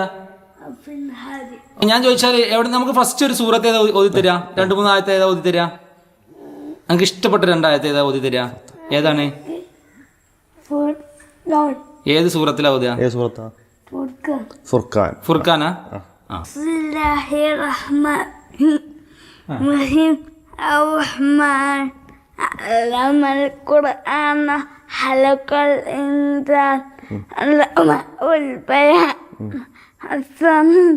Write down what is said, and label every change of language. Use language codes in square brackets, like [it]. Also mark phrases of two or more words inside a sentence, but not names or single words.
[ml] ഞാൻ ചോദിച്ചാല് എവിടെ നമുക്ക് ഫസ്റ്റ് ഒരു സൂറത്ത് ഏതാ ഓതി തരാ? 2-3 ആയത്തെ ഏതാ ഓതി തരാ? നമുക്ക് ഇഷ്ടപ്പെട്ട 2 ആയത്തെ ഏതാ ഓതി തരാ? ഏതാണ്? ഏത് സൂറത്തിലാ ഓതുക? ഫുർഖാനാ? [ar] الرحمن علم القرآن خلق الإنسان علم البيان حسن